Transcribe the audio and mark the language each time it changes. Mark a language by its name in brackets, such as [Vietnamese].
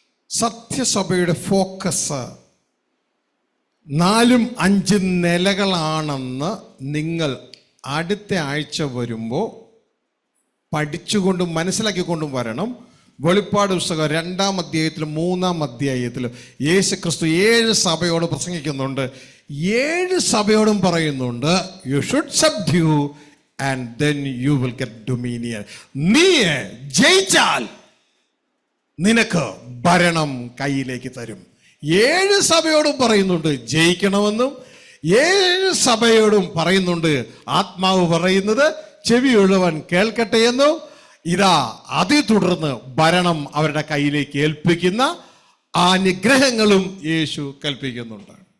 [Malayalam] സത്യസഭയുടെ focus 4-5 നിലകളാണെന്ന് നിങ്ങൾ അടുത്ത ആഴ്ച വരുമ്പോൾ പഠിച്ചുകൊണ്ടും മനസ്സിലാക്കിക്കൊണ്ടും വരണം. വെളിപ്പാട് പുസ്തകം 2-ാം അധ്യായത്തിലും 3-ാം അധ്യായത്തിലും യേശു ക്രിസ്തു 7 സഭയോട് പ്രസംഗിക്കുന്നുണ്ട്. 7 സഭയോടും പറയുന്നുണ്ട്, [English] You should subdue and then you will get dominion. [Malayalam] നീ ജയിച്ചാൽ നിനക്ക് ഭരണം കയ്യിലേക്ക് തരും. 7 സഭയോടും പറയുന്നുണ്ട് ജയിക്കണമെന്നും, 7 സഭയോടും പറയുന്നുണ്ട്, ആത്മാവ് പറയുന്നത് ചെവിയുള്ളവൻ കേൾക്കട്ടെ എന്നും ഇതാ അതിൽ തുടർന്ന് ഭരണം അവരുടെ കയ്യിലേക്ക് ഏൽപ്പിക്കുന്ന ആ അനുഗ്രഹങ്ങളും യേശു കൽപ്പിക്കുന്നുണ്ട്.